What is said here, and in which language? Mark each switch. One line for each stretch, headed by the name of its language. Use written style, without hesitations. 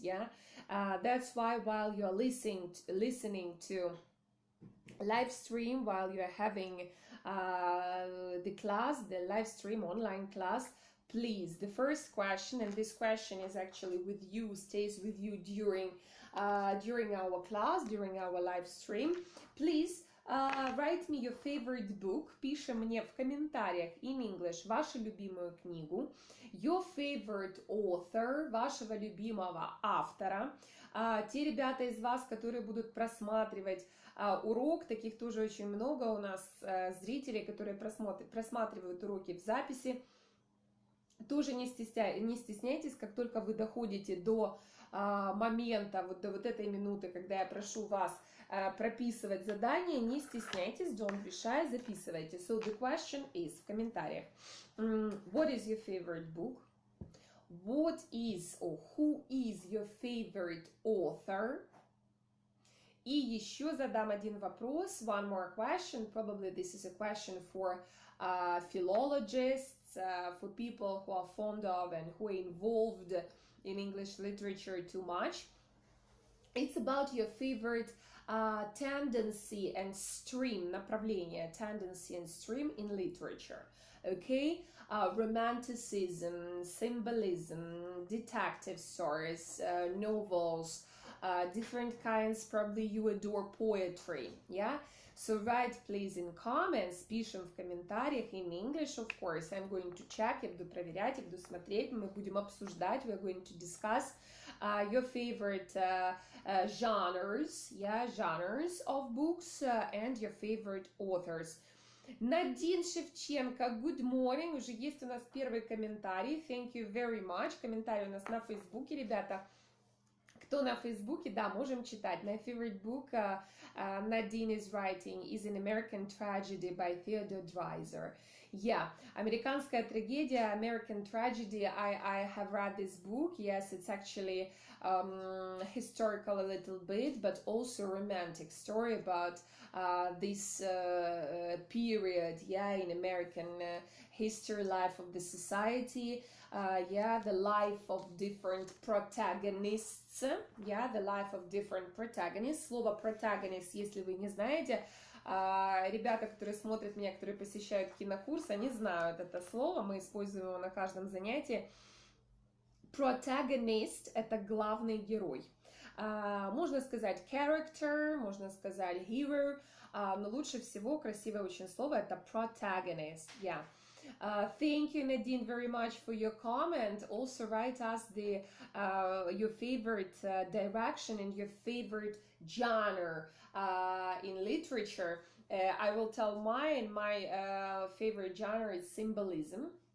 English: Yeah, that's why while you're listening to live stream, while you're having the class, the live stream online class, please, the first question, and this question is actually with you, stays with you during our class, during our live stream. Please write me your favorite book.
Russian: Пиши мне в комментариях
English: in English
Russian: вашу любимую книгу.
English: Your favorite author,
Russian: вашего любимого автора. Те ребята из вас, которые будут просматривать урок, таких тоже очень много у нас зрителей, которые просматривают уроки в записи. Тоже не стесняйтесь, как только вы доходите до момента, до вот этой минуты, когда я прошу вас прописывать задание, не стесняйтесь,
English: don't be shy,
Russian: записывайте.
English: So the question is
Russian: в комментариях.
English: What is your favorite book? What is or who is your favorite author?
Russian: И еще задам один вопрос,
English: one more question, probably this is a question for philologists, for people who are fond of and who are involved in English literature too much. It's about your favorite tendency and stream,
Russian: направление,
English: tendency and stream in literature. Okay, romanticism, symbolism, detective stories, novels, different kinds, probably you adore poetry, yeah? So write please in comments,
Russian: пишем в комментариях
English: in English, of course. I'm going to check,
Russian: я буду проверять, я буду смотреть, мы будем обсуждать,
English: we're going to discuss your favorite genres, yeah, genres of books and your favorite authors.
Russian: Надин Шевченко,
English: good morning,
Russian: уже есть у нас первый комментарий,
English: thank you very much,
Russian: комментарий у нас на Фейсбуке, ребята. Кто на Фейсбуке, да, можем читать.
English: My favorite book Nadine is writing is an American Tragedy by Theodore Dreiser. Yeah,
Russian: американская трагедия,
English: American Tragedy. I have read this book. Yes, it's actually historical a little bit, but also romantic story about this period, yeah, in American history, life of the society. Yeah, the life of different protagonists. Yeah, the life of different protagonists.
Russian: Слово protagonist, если вы не знаете, ребята, которые смотрят меня, которые посещают кинокурс, они знают это слово, мы используем его на каждом занятии. Protagonist – это главный герой. Можно сказать character, можно сказать hero, но лучше всего красивое очень слово – это protagonist.
English: Yeah. Thank you, Nadine, very much for your comment. Also, write us your favorite direction and your favorite genre in literature. I will tell mine. My favorite genre is symbolism.